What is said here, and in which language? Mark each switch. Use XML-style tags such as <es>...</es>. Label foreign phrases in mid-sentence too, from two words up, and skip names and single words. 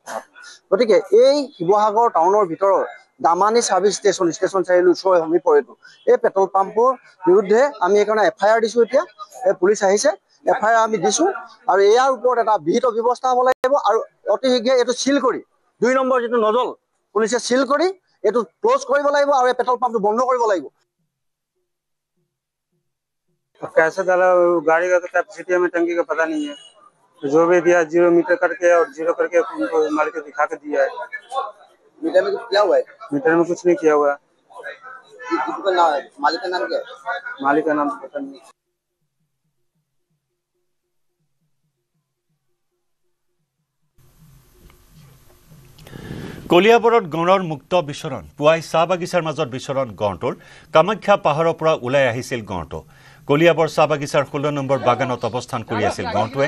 <as>গতিকে এই শিৱসাগৰ টাউনৰ ভিতৰৰ দামানী ছাৰ্ভিচ ষ্টেচন চাৰিআলিৰ ওচৰৰ সমীপৰ এইটো এই</as> <en>petrol pump</en> <as>বিৰুদ্ধে আমি এইকাৰণে FIR দিছোঁ। এতিয়া পুলিচ আহিছে, FIR আমি দিছোঁ, আৰু ইয়াৰ ওপৰত এটা বিহিত ব্যৱস্থা হ'ব লাগিব, আৰু অতি শীঘ্ৰে এইটো চিল কৰি 2 নম্বৰ যিটো নজল পুলিচে চিল কৰি এইটো ক্লোজ কৰিব লাগিব, আৰু এই</as> <en>petrol pump</en> <as>বন্ধ কৰিব লাগিব।</as> <hi>कैसे डाला गाड़ी का तो कैपेसिटी में टंकी का पता नहीं है, जो भी दिया 0 मीटर करके और 0 करके उनको मालिक को दिखा के दिया है। मीटर में कुछ किया हुआ है? मीटर में कुछ नहीं किया हुआ है। मालिक का नाम क्या है? मालिक का नाम पता नहीं।</hi> <as>কলিয়াবৰত গঁড়ৰ মুক্ত বিচৰণ। পুৱাই চাহ বাগিচাৰ মাজত বিচৰণ গঁড়টোৰ। কামাখ্যা পাহাৰৰ পৰা ওলাই আহিছিল গঁড়টো। কলিয়াবৰ চাহ বাগিচাৰ 16 নম্বৰ বাগানত অৱস্থান কৰি আছিল গঁড়টোৱে।</as>